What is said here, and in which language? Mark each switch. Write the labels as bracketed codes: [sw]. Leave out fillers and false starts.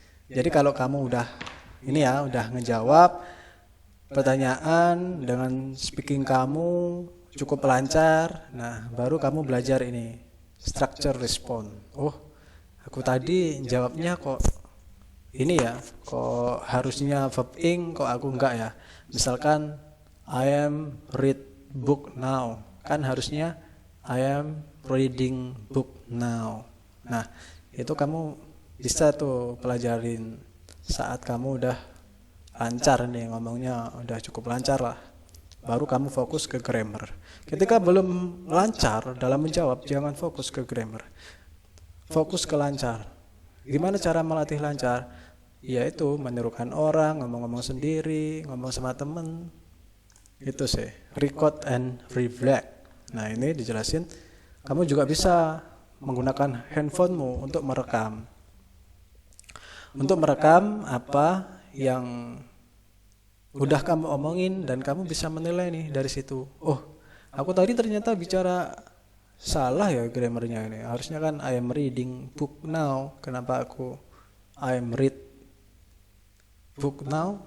[id] Jadi kalau kamu udah ngejawab pertanyaan dengan speaking kamu cukup lancar, nah baru kamu belajar ini structure response. Oh, aku tadi jawabnya kok ini ya, kok harusnya verb ing, kok aku enggak ya. Misalkan [en] I am read book now, [id] kan harusnya [en] I am reading book now. [id] Nah, itu kamu bisa tuh pelajarin saat kamu udah lancar nih ngomongnya, udah cukup lancar lah. Baru kamu fokus ke grammar. Ketika belum lancar dalam menjawab, jangan fokus ke grammar. Fokus ke lancar. Gimana cara melatih lancar? Yaitu menirukan orang, ngomong-ngomong sendiri, ngomong sama temen. Itu sih, [en] record and reflect. [id] Nah, ini dijelasin. Kamu juga bisa menggunakan handphonemu untuk merekam. Untuk merekam apa yang udah kamu omongin dan kamu bisa menilai nih dari situ. Oh, aku tadi ternyata bicara salah ya grammarnya ini. Harusnya kan [en] I am reading book now. [id] Kenapa aku [en] I am read book now?